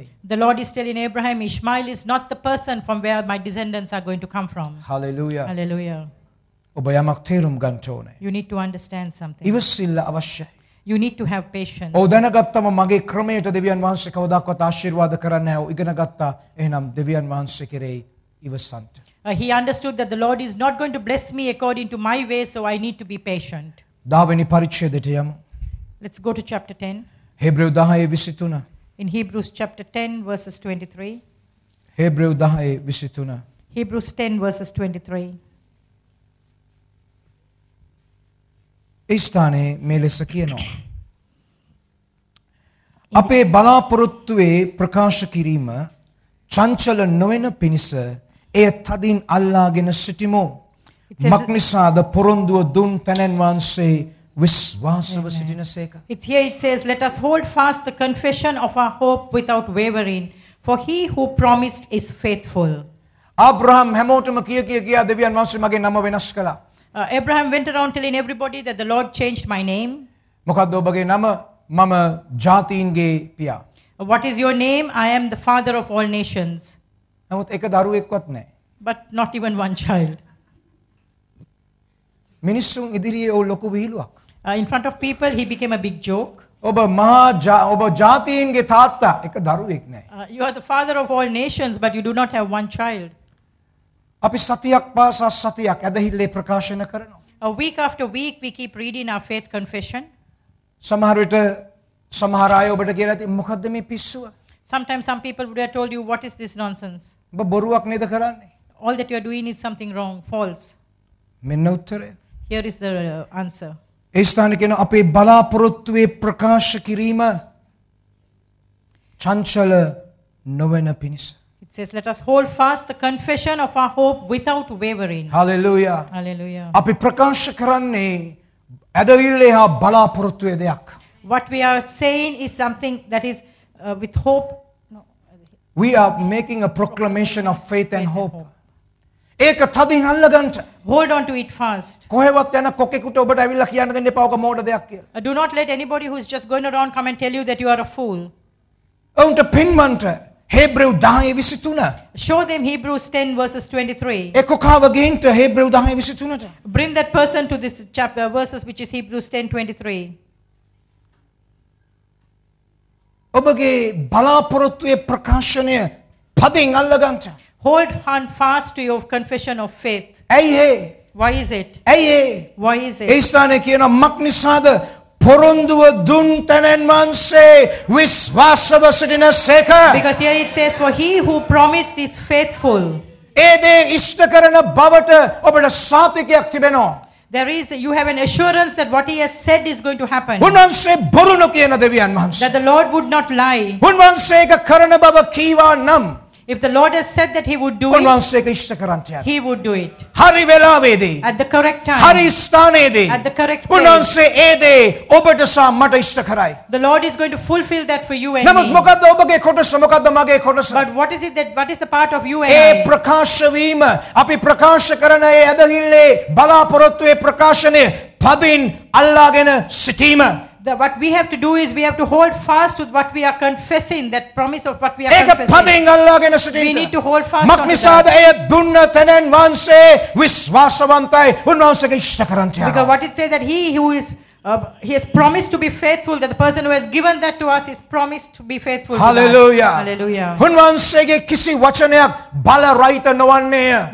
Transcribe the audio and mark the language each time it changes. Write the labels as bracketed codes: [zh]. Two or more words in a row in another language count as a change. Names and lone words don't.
[en] The Lord is telling Abraham, Ishmael is not the person from where my descendants are going to come from. Hallelujah. Hallelujah. [si] ඔබ යමක් තේරුම් ගන්න ඕනේ. [en] You need to understand something. [si] ඉවසිල්ල අවශ්‍යයි. [en] You need to have patience. [si] ඔව් දැනගත්තම මගේ ක්‍රමයට දෙවියන් වහන්සේ කවදාකවත් ආශිර්වාද කරන්නේ නැහැ. ඔව් ඉගෙන ගත්තා. එහෙනම් දෙවියන් වහන්සේ කෙරෙහි ඉවසන්ට. [en] He understood that the Lord is not going to bless me according to my way, so I need to be patient. [si] 10 වෙනි පරිච්ඡේදයට යමු. [en] Let's go to chapter 10. [si] හේබ්‍රෙව් 10:23. [en] In Hebrews chapter 10 verses 23. [si] හේබ්‍රෙව් 10:23. [en] Hebrews 10 verses 23. [si] ඒ ස්ථානයේ මේ ලෙස කියනවා. අපේ බලාපොරොත්තුවේ ප්‍රකාශ කිරීම චංචල නොවන පිණිස එය තදින් අල්ලාගෙන සිටිමු. මක්නිසාද පොරොන්දුව දුන් තැනැන් වහන්සේ විශ්වාසව සිටිනසේක. [en] It says, let us hold fast the confession of our hope without wavering, for he who promised is faithful. [si] ආබ්‍රහම් හැමෝටම කියා දෙවියන් වහන්සේ මගේ නම වෙනස් කළා. [en] Abraham went around telling everybody that the Lord changed my name. [si] මොකද්ද ඔබගේ නම? මම ජාතීන්ගේ පියා. [en] What is your name? I am the father of all nations. [si] නමුත් එක දරුවෙක්වත් නැහැ. [en] But not even one child. [si] මිනිස්සුන් ඉදිරියේ ඔව් ලොකු විහිළුවක්. [en] In front of people, he became a big joke. [si] ඔබ ජාතීන්ගේ තාත්තා එක දරුවෙක් නැහැ. [en] You are the father of all nations, but you do not have one child. [si] අපි සතියක් පාසා සතියක් ඇදහිල්ලේ ප්‍රකාශන කරනවා. [en] Week after week, we keep reading our faith confession. [si] සමහර විට සමහර අය ඔබට කියලා ඇති මොකද්ද මේ පිස්සුව? [en] Sometimes some people would have told you, what is this nonsense? [si] ඔබ බොරුවක් නේද කරන්නේ? [en] All that you are doing is something wrong, false. [si] මෙන්න උත්තරය. [en] Here is the answer. [si] ඒ ස්ථානයේ කියන අපේ බලාපොරොත්තුවේ ප්‍රකාශ කිරීම චංචල නොවන පිණිස. [en] It says, let us hold fast the confession of our hope without wavering. Hallelujah. Hallelujah. [si] අපි ප්‍රකාශ කරන්නේ ඇදහිල්ලේ හා බලාපොරොත්තුවේ දෙයක්. [en] What we are saying is something that is with hope. No. we are making a proclamation of faith and hope. [si] ඒක තදින් අල්ලගන්න. [en] Hold on to it fast. [si] කොහෙවත් යන කොකෙකුට ඔබට ඇවිල්ලා කියන්න දෙන්න එපා ඔක මෝඩ දෙයක් කියලා. [en] Do not let anybody who is just going around come and tell you that you are a fool. [si] ඔවුන්ට පින්වන්ට හේබ්‍රෙව් 10:23. [en] Show them Hebrews 10 verses 23. [si] ඒ කොකාව ගේන්න හේබ්‍රෙව් 10:23ට. [en] Bring that person to this chapter verses which is Hebrews 10:23. [si] ඔබගේ බලාපොරොත්තුවේ ප්‍රකාශනය පදින් අල්ලගන්න. [en] Hold on fast to your confession of faith. [si] ඇයි ඒ? [en] Why is it? [si] ඇයි ඒ? [en] Why is [si] ඒ [en] it? [si] ස්ථානයේ කියන මක්නිසාද පොරොන්දුව දුන් තැනන් වහන්සේ විශ්වාසව සිටින සේක. [en] Because here it says, for he who promised is faithful. [si] ඒ දේ ඉෂ්ට කරන බවට ඔබට සාතිකයක් තිබෙනවා. [en] You have an assurance that what he has said is going to happen. [si] උන්වහන්සේ බොරු නොකියන දෙවියන් වහන්සේ. [en] That the Lord would not lie. [si] උන්වහන්සේ ඒක කරන බව කීවා නම් [en] If the Lord has said that he would do it, [si] උන්වහන්සේ ඒක ඉෂ්ට කරන්ට යනවා. [en] he would do it. [si] හරි වෙලාවේදී [en] At the correct time. [si] හරි ස්ථානයේදී [en] At the correct place. [si] උන්වහන්සේ ඒ දේ ඔබට සහ මට ඉෂ්ට කරයි. [en] The Lord is going to fulfill that for you and [si] නමුත් [en] me. [si] මොකද්ද ඔබගේ කොටස මොකද්ද මගේ කොටස? [en] But what is the part of you and [si] ඒ [en] I? [si] ප්‍රකාශ වීම අපි ප්‍රකාශ කරන ඒ ඇදහිල්ලේ බලාපොරොත්තුවේ ප්‍රකාශනය පදින් අල්ලාගෙන සිටීම. [en] What we have to do is we have to hold fast with what we are confessing, that promise of what we are [si] ඒක [en] confessing. [si] පදින් අල්ලාගෙන [en] We need [si] සිටින්න. [en] to hold fast on to [si] මක්නිසාද [en] that. [si] එය දුන්න තැනන් වහන්සේ විශ්වාසවන්තයි උන්වහන්සේගේ ඉෂ්ට කරන්ට [en] Because [si] යනවා. [en] what it says that he has promised to be faithful, that the person who has given that to us is promised to be faithful to that. Hallelujah. Hallelujah. [si] උන්වහන්සේගේ කිසි වචනයක් බල රහිත නොවන්නේය.